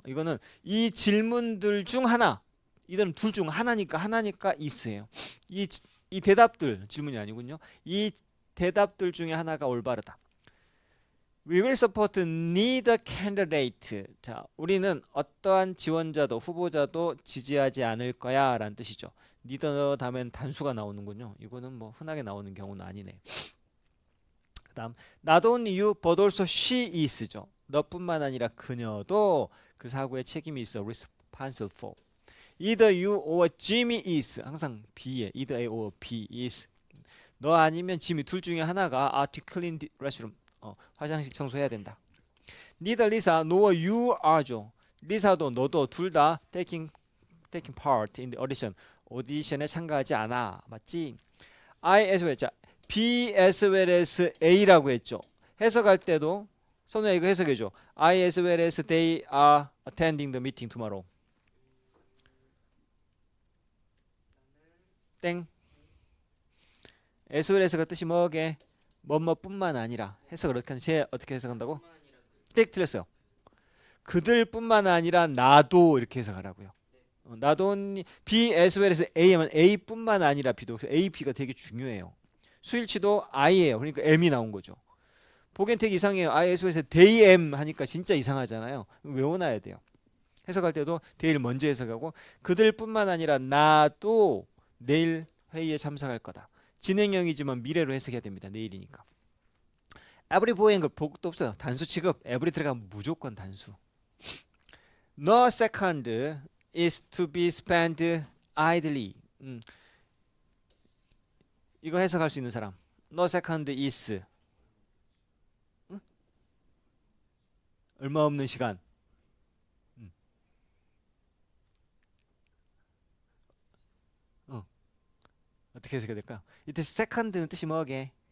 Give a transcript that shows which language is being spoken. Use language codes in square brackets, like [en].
[ko] 이거는 이 질문들 중 하나. 이들은 둘 중 하나니까 is예요. 이 대답들, 질문이 아니군요. 이 대답들 중에 하나가 올바르다. [en] We will support neither candidate. [ko] 자, 우리는 어떠한 지원자도 후보자도 지지하지 않을 거야 라는 뜻이죠. neither 다음엔 단수가 나오는군요. 이거는 뭐 흔하게 나오는 경우는 아니네. 그 다음 [en] not only you but also she is죠. [ko] 너뿐만 아니라 그녀도 그 사고에 책임이 있어. [en] responsible for. Either you or Jimmy is. [ko] 항상 B에 [en] either A or B is. [ko] 너 아니면 지미 둘 중에 하나가 [en] to clean the restroom. [ko] 화장실 청소해야 된다. [en] Neither Lisa nor you are죠. [ko] 리사도 너도 둘 다 [en] taking part in the audition. [ko] 오디션에 참가하지 않아. 맞지? [en] I as well. [ko] 자, B as well as A라고 했죠. 해석할 때도 선우야 이거 해석해줘. [en] I as well as they are attending the meeting tomorrow. [ko] 땡. as well as가 뜻이 뭐게? 뭐뭐뿐만 아니라. 해석을 어떻게 해석한다고? 땡, 틀렸어요. 그들뿐만 아니라 나도 이렇게 해석하라고요. 나도 B as well as A 하면 A뿐만 아니라 B도. A, B가 되게 중요해요. 수일치도 I예요. 그러니까 M이 나온 거죠. 보기엔 되게 이상해요. [en] I as well as they am [ko] 하니까 진짜 이상하잖아요. 외워놔야 돼요. 해석할 때도 they를 먼저 해석하고 그들뿐만 아니라 나도 내일 회의에 참석할 거다. 진행형이지만 미래로 해석해야 됩니다. 내일이니까. every boy and girl 복도 없어요. 단수 취급. every 들어가면 무조건 단수. [en] No second is to be spent idly. [ko] 이거 해석할 수 있는 사람. [en] No second is. [ko] 얼마 없는 시간. 어떻게 해석해야 될까요? 이때 second는 뜻이 뭐게?